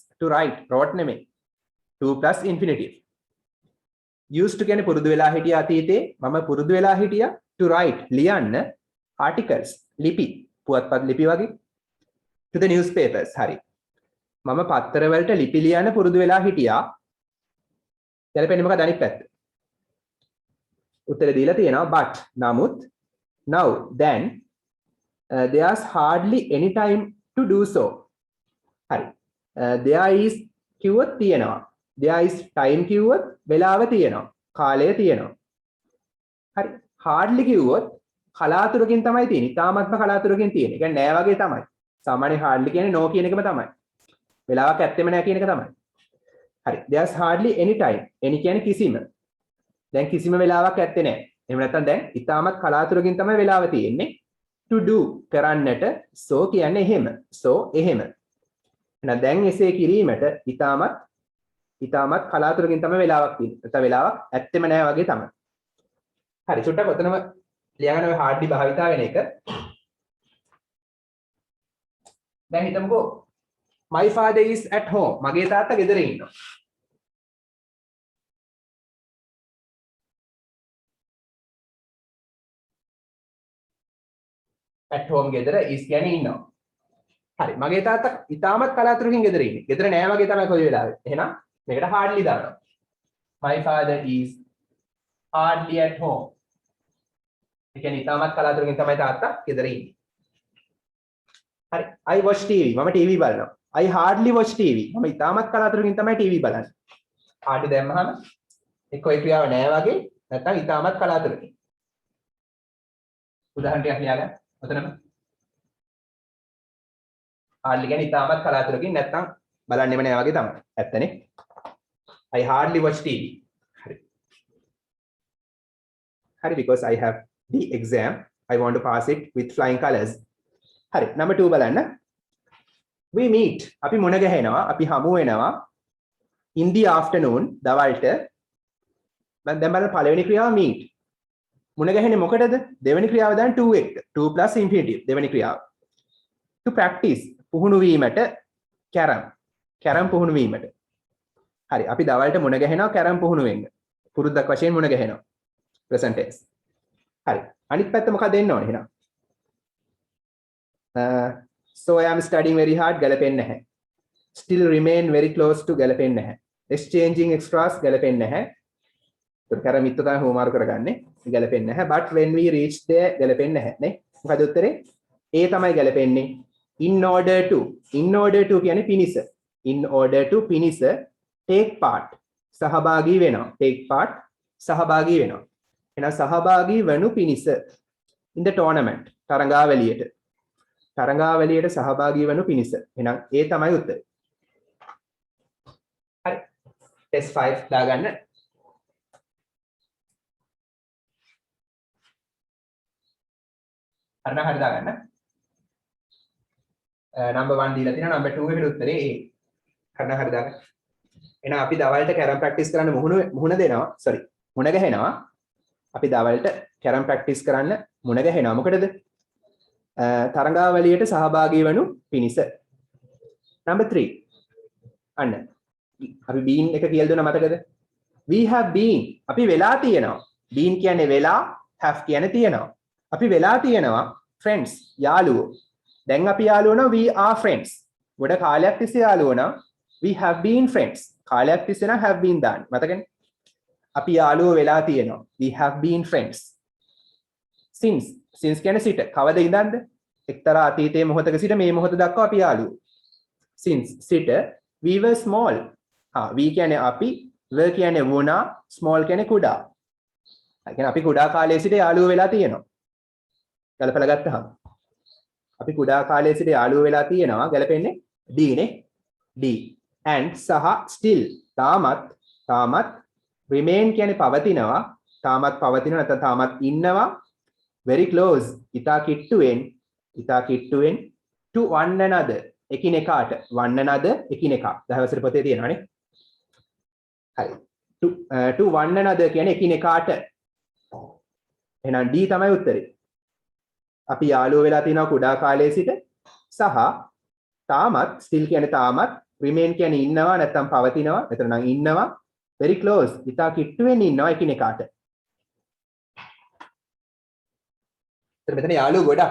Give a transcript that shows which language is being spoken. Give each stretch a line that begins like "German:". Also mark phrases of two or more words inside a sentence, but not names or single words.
English: to write wrote නෙමෙයි. to plus infinitive. used to
Sinhala: කියන්නේ පුරුදු වෙලා හිටියා අතීතේ. මම පුරුදු වෙලා හිටියා
English: to write
Sinhala: ලියන්න articles ලිපි පුවත්පත් ලිපි වගේ
English: to the newspapers.
Sinhala: හරි. මම පත්තර වලට ලිපි ලියන්න පුරුදු වෙලා හිටියා. දැන් මොකද අනිත් පැත්ත? උත්තර දීලා තියෙනවා
English: but නමුත් now then there's hardly any time to do so.
Sinhala: හරි.
English: there is
Sinhala: කිව්වොත් තියෙනවා.
English: there is time
Sinhala: කිව්වොත් වෙලාව තියෙනවා. කාලය තියෙනවා. හරි. hardly කිව්වොත් කලාතුරකින් තමයි තියෙන්නේ. තාමත්ම කලාතුරකින් තියෙන්නේ. ඒ කියන්නේ නෑ වගේ තමයි. සාමාන්‍ය hardly කියන්නේ no කියන එකම තමයි. වෙලාවක් ඇත්තෙම නෑ කියන එක තමයි. හරි.
English: there's hardly any time.
Sinhala: any කියන්නේ කිසිම. දැන් කිසිම වෙලාවක් ඇත්තේ නෑ. එහෙම නැත්නම් දැන් ඊටමත් කලාතුරකින් තමයි වෙලාව තියෙන්නේ.
English: to do
Sinhala: කරන්නට so කියන්නේ එහෙම. so එහෙම. එහෙනම් දැන් එසේ කිරීමට ඊටමත් කලාතුරකින් තමයි වෙලාවක් තියෙන්නේ. නැත්නම් වෙලාවක් ඇත්තෙම නෑ වගේ තමයි. හරි. චුට්ටක් ඔතනම ලියගන්න ඔය hardly භාවිතා වෙන එක. දැන් හිතමුකෝ
English: my father is at home.
Sinhala: මගේ තාත්තා ගෙදර ඉන්නවා.
English: at home
Sinhala: ගෙදර is කියන්නේ ඉන්නවා. හරි. මගේ තාත්තා ඊටමත් කලාතුරකින් ගෙදර ඉන්නේ. ගෙදර නෑ වගේ තමයි කොයි වෙලාවෙ. එහෙනම් මේකට hardly දානවා.
English: my father is hardly at home.
Sinhala: ඒ කියන්නේ ඊටමත් කලාතුරකින් තමයි තාත්තා ගෙදර ඉන්නේ. හරි.
English: I watch TV.
Sinhala: මම TV බලනවා.
English: I hardly watch TV.
Sinhala: මම ඊටමත් කලාතුරකින් තමයි TV බලන්නේ. hardly දැම්මහම එක්ක ඒ ක්‍රියාව නෑ වගේ නැත්නම් ඊටමත් කලාතුරකින්. උදාහරණ ටිකක් ලියාගන්න. ඔතනම hardly කියන්නේ ඊටමත් කලාතුරකින් නැත්නම් බලන්නෙම නෑ වගේ තමයි. ඇත්තනේ.
English: I hardly watch TV.
Sinhala: හරි.
English: හරි because I have the exam. I want to pass it with flying colors.
Sinhala: හරි. number 2 බලන්න.
English: We meet.
Sinhala: අපි මුණ ගැහෙනවා. අපි හමු වෙනවා.
English: in the afternoon දවල්ට.
Sinhala: දැන් බලන්න පළවෙනි ක්‍රියාව meet. මුණ ගැහෙන්නේ මොකටද? දෙවෙනි ක්‍රියාව දැන් to එක.
English: to plus infinitive
Sinhala: දෙවෙනි ක්‍රියාව.
English: to practice
Sinhala: පුහුණු වීමට කැරම් පුහුණු වීමට. හරි. අපි දවල්ට මුණ ගැහෙනවා කැරම් පුහුණු වෙන්න. පුරුද්දක් වශයෙන් මුණ ගැහෙනවා.
English: present tense.
Sinhala: හරි. අනිත් පැත්ත මොකක්ද දෙන්න ඕනේ එහෙනම්?
English: So I am studying very hard
Sinhala: ගැලපෙන්නේ නැහැ.
English: Still remain very close to
Sinhala: ගැලපෙන්නේ නැහැ.
English: Exchanging extras
Sinhala: ගැලපෙන්නේ නැහැ. ඒක කර මිත්‍ර තමයි හෝමාරු කරගන්නේ. ගැලපෙන්නේ නැහැ.
English: But when we reach there
Sinhala: ගැලපෙන්නේ නැහැ නේ. මොකද උත්තරේ? A තමයි ගැලපෙන්නේ.
English: In order to
Sinhala: කියන්නේ පිනිස.
English: In order to පිනිස take part
Sinhala: සහභාගී වෙනවා.
English: take part
Sinhala: සහභාගී වෙනවා. එහෙනම් සහභාගී වනු පිණිස
English: in the tournament
Sinhala: තරඟාවලියට සහභාගී වනු පිණිස. එහෙනම් ඒ තමයි උත්තරේ. හරි. test 5 දාගන්න. හරි දාගන්න. number 1 දීලා තියෙනවා number 2 එකට උත්තරේ A. හරි දාගන්න. එහෙනම් අපි දවල්ට කැරම් ප්‍රැක්ටිස් කරන්න මුහුණ දෙනවා. sorry. මුණ ගැහෙනවා. අපි දවල්ට කැරම් ප්‍රැක්ටිස් කරන්න මුණ ගැහෙනවා. මොකටද? තරඟාවලියට සහභාගී වනු පිණිස. number 3. අන්න. අපි been එක කියලා දුන්නා මතකද?
English: we have been.
Sinhala: අපි වෙලා තියෙනවා. been කියන්නේ වෙලා, have කියන්නේ තියෙනවා. අපි වෙලා තියෙනවා friends යාළුවෝ. දැන් අපි යාළුවෝ නම්
English: we are friends.
Sinhala: ගොඩ කාලයක් තිස්සේ යාළුවෝ නම්
English: we have been friends.
Sinhala: කාලයක් තිස්සේ නම්
English: have been
Sinhala: දාන්න. මතකනේ? අපි යාළුවෝ වෙලා තියෙනවා.
English: we have been friends. since
Sinhala: කියන්නේ සිට. කවද ඉඳන්ද? එක්තරා අතීතයේ මොහොතක සිට මේ මොහොත දක්වා අපි යාළුවෝ. since සිට
English: we were small.
Sinhala: we කියන්නේ අපි, were කියන්නේ වුණා, small කියන්නේ කුඩා. ඒ කියන්නේ අපි කුඩා කාලයේ සිට යාළුවෝ වෙලා තියෙනවා. ගලපලා ගත්තහම අපි කුඩා කාලයේ සිට යාළුවෝ වෙලා තියෙනවා. ගැලපෙන්නේ D නේ. D. and සහ still තාමත් remain කියන්නේ පවතිනවා. තාමත් පවතිනවා නැත්නම් තාමත් ඉන්නවා.
English: very close
Sinhala: ඉතා කිට්ටුවෙන්
English: to one another
Sinhala: එකිනෙකාට
English: one another
Sinhala: එකිනෙකා. 10 වසර පොතේ තියෙනවානේ. හරි.
English: to one another
Sinhala: කියන්නේ එකිනෙකාට. එහෙනම් D තමයි උත්තරේ. අපි යාළුවෝ වෙලා තිනවා කුඩා කාලයේ සිට සහ තාමත් still කියන්නේ තාමත් remain කියන්නේ ඉන්නවා නැත්නම් පවතිනවා. මෙතන නම් ඉන්නවා.
English: very close
Sinhala: ඉතා කිට්ටුවෙන් ඉන්නවා එකිනෙකාට. මෙතන යාළුවෝ ගොඩක්.